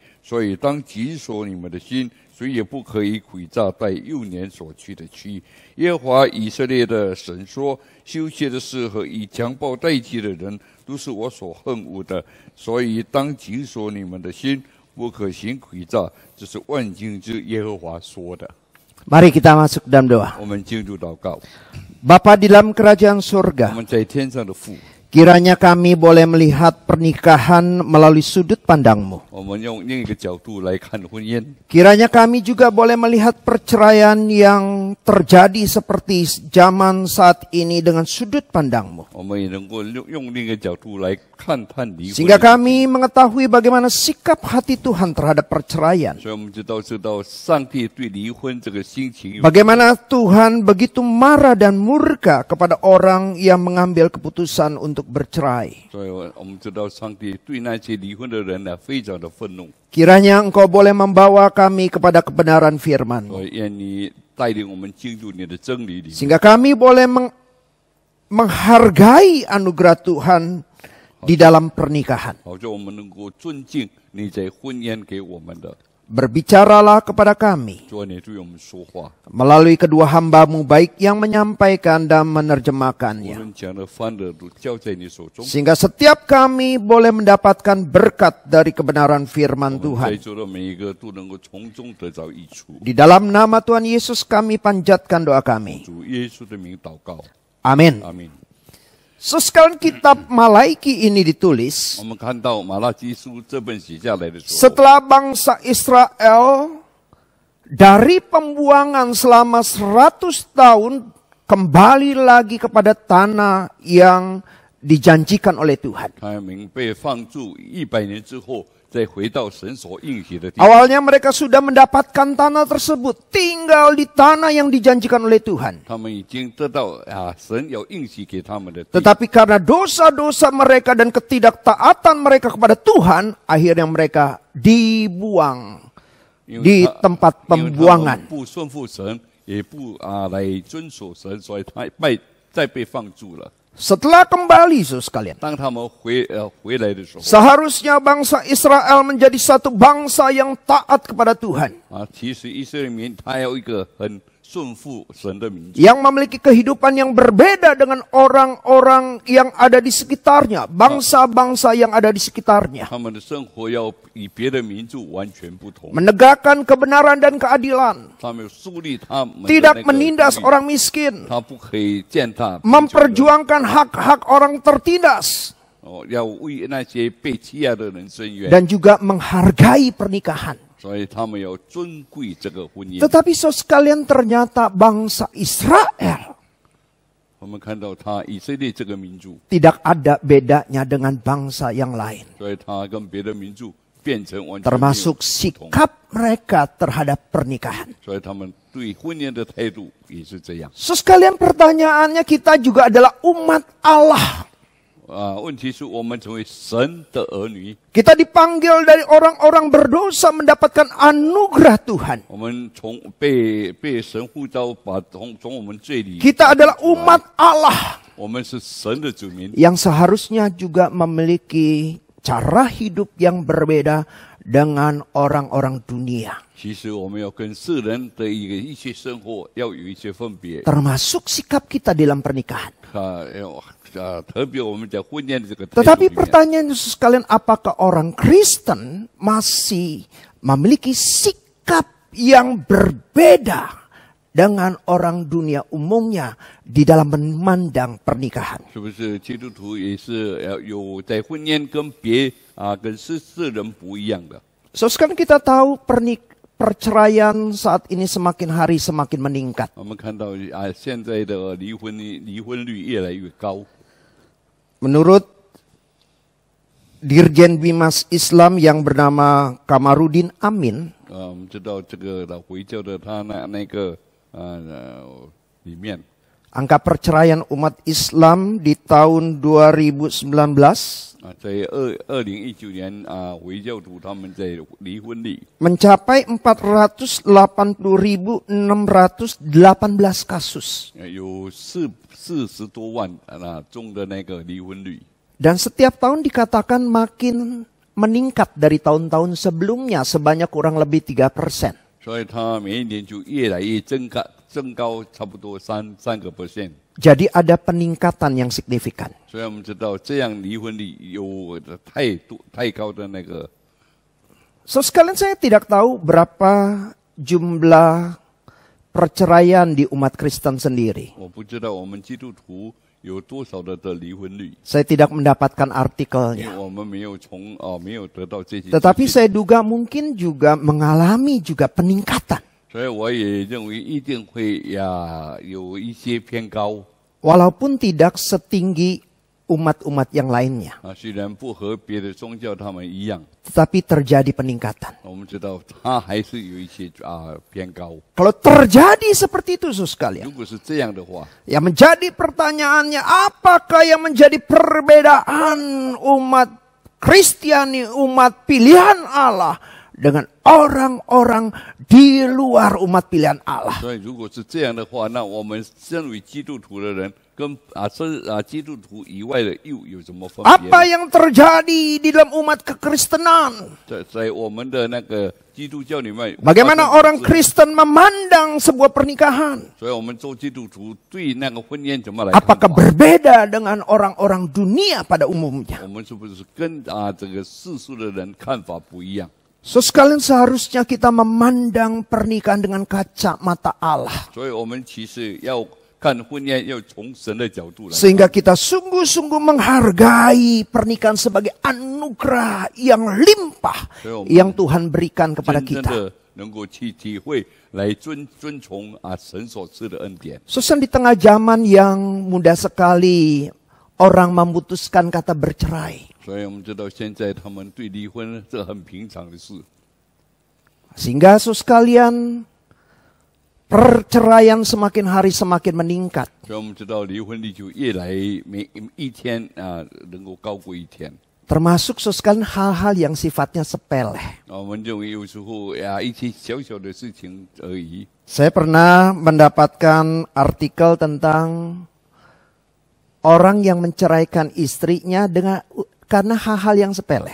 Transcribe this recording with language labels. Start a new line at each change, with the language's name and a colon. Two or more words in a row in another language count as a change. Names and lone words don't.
Chinese: 所以当紧锁你们的心，谁也不可以诡诈待幼年所娶的妻。耶和华以色列的神说：休歇的事和以强暴代替的人，都是我所恨恶的。所以当紧锁你们的心，不可行诡诈。这是万军之耶和华说的。
Indonesian: Mari kita masuk dalam doa.
Chinese: 我们进入祷告。
Indonesian: Bapa di dalam kerajaan
Chinese: 我
Indonesian: surga,
Chinese: 们在天上的父，
Indonesian: kiranya kami boleh melihat pernikahan melalui sudut pandang-Mu.
Chinese: 我们用另一个角度来看婚姻。
Indonesian: Kiranya kami juga boleh melihat perceraian yang terjadi seperti zaman saat ini dengan sudut pandang-Mu.
Chinese: 我们也能够用另一个角度来看离婚。
Indonesian: Sehingga kami mengetahui bagaimana sikap hati Tuhan terhadap perceraian.
Chinese: 所以我们知道上帝对离婚这个心情，
Indonesian: Bagaimana Tuhan begitu marah dan murka kepada orang yang mengambil keputusan untuk bercerai.
Chinese: 所以我们知道上帝对那些离婚的人呢非常的愤怒。
Indonesian: Kiranya Engkau boleh membawa kami kepada kebenaran firman-Mu.
Chinese: 所以愿你带领我们进入你的真理里，
Indonesian: Sehingga kami boleh menghargai anugerah Tuhan di dalam pernikahan.
Chinese: 好像我们能够尊敬你在婚姻给我们的。
Indonesian: Berbicaralah kepada kami
Chinese: 主，你对我们说话，
Indonesian: melalui kedua hamba-Mu baik yang menyampaikan dan
Chinese: 无
Indonesian: menerjemahkannya.
Chinese: 论讲的翻的都交在你手中。
Indonesian: Sehingga setiap kami boleh mendapatkan berkat dari kebenaran firman
Chinese: 在
Indonesian: Tuhan.
Chinese: 座的每一个都能够从中得着益处。
Indonesian: Di dalam nama Tuhan Yesus kami panjatkan doa kami.
Chinese: 主耶稣的名祷告，
Indonesian: Amin.
Chinese: 阿门。
Indonesian: Sesekali kitab Malaiki ini ditulis
Chinese: 我们看到马拉基书这本写下来的时候，
Indonesian: setelah bangsa Israel dari pembuangan selama 100 tahun kembali lagi kepada tanah yang dijanjikan oleh Tuhan.
Chinese: 他们被放逐100年之后，再回到神所应许的地方。
Indonesian: Awalnya mereka sudah mendapatkan tanah tersebut, tinggal di tanah yang dijanjikan oleh Tuhan.
Chinese: 他们已经得到神要应许给他们的地。
Indonesian: Tetapi karena dosa-dosa mereka dan ketidaktaatan mereka kepada Tuhan, akhirnya mereka dibuang
Chinese: 因为
Indonesian: di
Chinese: 他
Indonesian: tempat
Chinese: 因为他们
Indonesian: pembuangan.
Chinese: 不顺服神，也不来遵守神，所以再被放逐了。
Indonesian: Setelah kembali, saudara sekalian,
Chinese: 当他们回来的时候，
Indonesian: seharusnya bangsa Israel menjadi satu bangsa yang taat kepada Tuhan.
Chinese: 其实以色列民他有一个很顺服神的民族，
Indonesian: yang memiliki kehidupan yang berbeda dengan orang-orang yang ada di sekitarnya, bangsa-bangsa yang ada di sekitarnya,
Chinese: 他们的生活要与别的民族完全不同，
Indonesian: menegakkan kebenaran dan keadilan,
Chinese: 他们树立他们的
Indonesian: tidak
Chinese: 那个
Indonesian: menindas
Chinese: 律
Indonesian: orang miskin,
Chinese: 他不可以践踏贫穷人，
Indonesian: memperjuangkan hak-hak orang tertindas,
Chinese: 要为那些被欺压的人伸冤，
Indonesian: dan juga menghargai pernikahan.
Chinese: 所以他们要尊贵这个婚姻。
Indonesian: Tetapi saudara sekalian, ternyata bangsa Israel
Chinese: 我们看到他以色列这个民族，
Indonesian: tidak ada bedanya dengan bangsa yang lain,
Chinese: 所以他跟别的民族变成完全没有
Indonesian: termasuk
Chinese: 不同，
Indonesian: sikap mereka terhadap pernikahan.
Chinese: 所以他们对婚姻的态度也是这样。
Indonesian: Saudara sekalian, pertanyaannya, kita juga adalah umat Allah.
Chinese: 问题是我们成为神的儿女，
Indonesian: Kita dipanggil dari orang-orang berdosa mendapatkan anugerah Tuhan.
Chinese: 我们被神呼召，从我们罪里，
Indonesian: Kita adalah umat Allah
Chinese: 我们是神的子民，
Indonesian: yang seharusnya juga memiliki cara hidup yang berbeda dengan orang-orang dunia.
Chinese: 其实我们要跟世人的一些生活要有一些分别，
Indonesian: Termasuk sikap kita dalam pernikahan.
Chinese: 特别我们在婚姻的这个态度
Indonesian: Tetapi
Chinese: 里面，
Indonesian: pertanyaan sekalian, apakah orang Kristen masih memiliki sikap yang berbeda dengan orang dunia umumnya di dalam memandang pernikahan?
Chinese: 是不是基督徒也是要有在婚姻跟跟世人不一样的？
Indonesian: So sekarang kita tahu perceraian saat ini semakin hari semakin meningkat.
Chinese: 我们看到现在的离婚率越来越高。
Indonesian: Menurut Dirjen Bimas Islam yang bernama Kamarudin Amin,
Chinese: 我们知道这个老回教的他那个里面，
Indonesian: angka perceraian umat Islam di tahun 2019
Chinese: 在2019年回教徒他们在离婚率
Indonesian: mencapai 480.618 kasus.
Chinese: 有40多万中的那个离婚率，
Indonesian: Dan setiap tahun dikatakan makin meningkat dari tahun-tahun sebelumnya sebanyak kurang lebih 3%.
Chinese: 所以他每一年就越来越增高差不多3%。
Indonesian: Jadi ada peningkatan yang signifikan.
Chinese: 所以我们知道这样离婚率有太高的那个。
Indonesian: So sekalian, saya tidak tahu berapa jumlah perceraian di umat Kristen sendiri.
Chinese: 我不知道我们基督徒有多少的离婚率，
Indonesian: Saya tidak mendapatkan
Chinese: 因为
Indonesian: artikelnya.
Chinese: 我们没有得到这些。
Indonesian: Tetapi saya duga mungkin juga mengalami juga peningkatan.
Chinese: 所以我也认为一定会有一些偏高。
Indonesian: Walaupun tidak setinggi umat-umat yang lainnya.
Chinese: 虽然不和别的宗教他们一样，
Indonesian: Tetapi terjadi peningkatan.
Chinese: 我们知道它还是有一些偏高。
Indonesian: Kalau terjadi seperti itu, saudara sekalian,
Chinese: 如果是这样的话，
Indonesian: yang menjadi pertanyaannya, apakah yang menjadi perbedaan umat Kristiani, umat pilihan Allah dengan orang-orang di luar umat pilihan Allah?
Chinese: 所以如果是这样的话，那我们身为基督徒的人跟基督徒以外的又有什么分别
Indonesian: Apa
Chinese: 呢？
Indonesian: yang terjadi di dalam umat kekristenan?
Chinese: 在我们的那个基督教里面，
Indonesian: Bagaimana orang Kristen memandang sebuah pernikahan?
Chinese: 所以我们做基督徒对那个婚姻怎么来看
Indonesian: Apakah
Chinese: 法？
Indonesian: berbeda dengan orang-orang dunia pada umumnya?
Chinese: 我们是不是跟这个世俗的人看法不一样？
Indonesian: So sekalian, seharusnya kita memandang pernikahan dengan kacamata Allah.
Chinese: 所以我们其实要看婚姻，要从神的角度来看，
Indonesian: Sehingga kita sungguh-sungguh menghargai pernikahan sebagai anugerah yang limpah yang Tuhan berikan kepada
Chinese: 真正
Indonesian: kita.
Chinese: 的能够去体会，来遵从神所赐的恩典。
Indonesian: Susan, di tengah zaman yang mudah sekali orang memutuskan kata bercerai.
Chinese: 所以我们知道现在他们对离婚是很平常的事，
Indonesian: Sehingga sekalian, perceraian semakin hari semakin meningkat.
Chinese: 所以我们知道离婚率就越来每一天能够高过一天。
Indonesian: Termasuk sekalian hal-hal yang sifatnya sepele.
Chinese: 我们认为有时候一些小小的事情而已。
Indonesian: Saya pernah mendapatkan artikel tentang orang yang menceraikan istrinya karena hal-hal yang sepele.